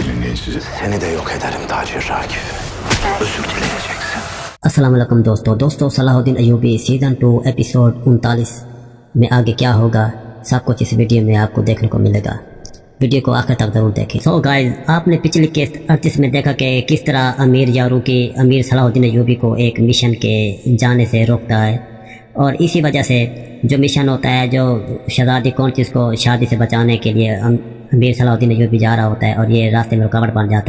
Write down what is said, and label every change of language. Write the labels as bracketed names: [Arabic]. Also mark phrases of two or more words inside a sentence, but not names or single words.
[Turkish] söyleyin size. Seni de yok ederim Tacir Rakif. Özür dileyeceksin. [Hindi] अस्सलाम वालेकुम दोस्तों सलाहुद्दीन अयूबी सीज़न 2 एपिसोड 39 में आगे क्या होगा सब कुछ इस वीडियो में आपको देखने को मिलेगा। वीडियो को आखिर तक ज़रूर देखें। [English] so guys, [Hindi] आपने पिछली किस्त 38 में देखा कि किस तरह अमीर यारूकी अमीर सलाहुद्दीन अयूबी को एक मिशन के जाने से रोकता है, और इसी वजह से जो मिशन होता है, जो शहजादी कौंचिस को शादी से बचाने के लिए अमीर सलाहुद्दीन अयूबी जा रहा होता है और ये रास्ते में रुकावट बन जाता है।